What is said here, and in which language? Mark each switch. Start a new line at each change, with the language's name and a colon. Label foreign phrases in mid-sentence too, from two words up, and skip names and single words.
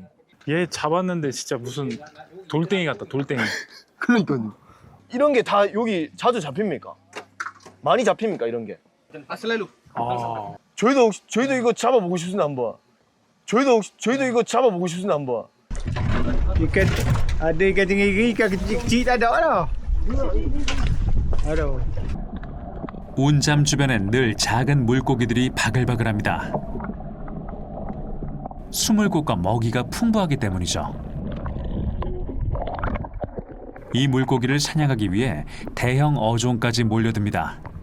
Korean: 얘 잡았는데 진짜 무슨 돌덩이 같다, 돌덩이. 그러니까요. 이런 게 다 여기 자주 잡힙니까? 많이 잡힙니까, 이런 게? 아, 저희도 이거 잡아보고 싶습니다, 한번. 저희도 이거 잡아보고 싶습니다, 한번.
Malay: Ikan ada ikan tinggi, ikan kecil-kecil tak ada dah. Aduh.
Korean: 운잠 주변엔 늘 작은 물고기들이 바글바글합니다. 숨을 곳과 먹이가 풍부하기 때문이죠. 이 물고기를 사냥하기 위해 대형 어종까지 몰려듭니다.